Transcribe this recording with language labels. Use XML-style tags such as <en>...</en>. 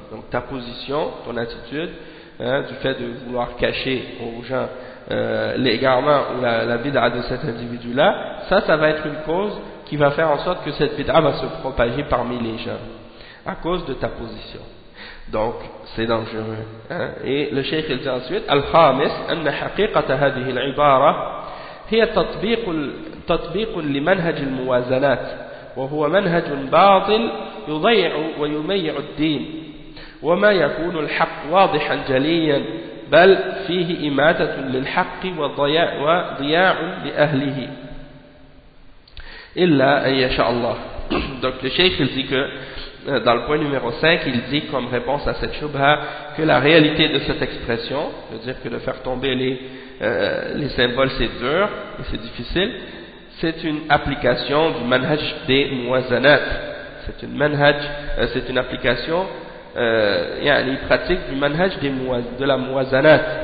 <fr>Donc ta position, ton attitude, du fait de vouloir cacher aux gens l'égarement ou la bid'a de cet individu-là, ça va être une cause qui va faire en sorte que cette bid'a va se propager parmi les gens à cause de ta position. Donc c'est dangereux. Et le cheikh il dit ensuite,</fr> <ar>Al-Khamis, anna haqiqata hadhihi al-ibara هي تطبيق لمنهج الموازنات وهو منهج باطل يضيع ويميع الدين وما يكون الحق واضحا جليا بل فيه إماتة للحق وضياع لأهله إلا أن يشاء الله.</ar> <fr>Donc le cheikh il dit que dans le point numéro 5 il dit comme réponse à cette shubha que la réalité de cette expression, c'est-à-dire que de faire tomber les symboles c'est dur et c'est difficile, c'est une application du manhaj des muwazanat, c'est une application une pratique du manhaj de la muwazanat.</fr>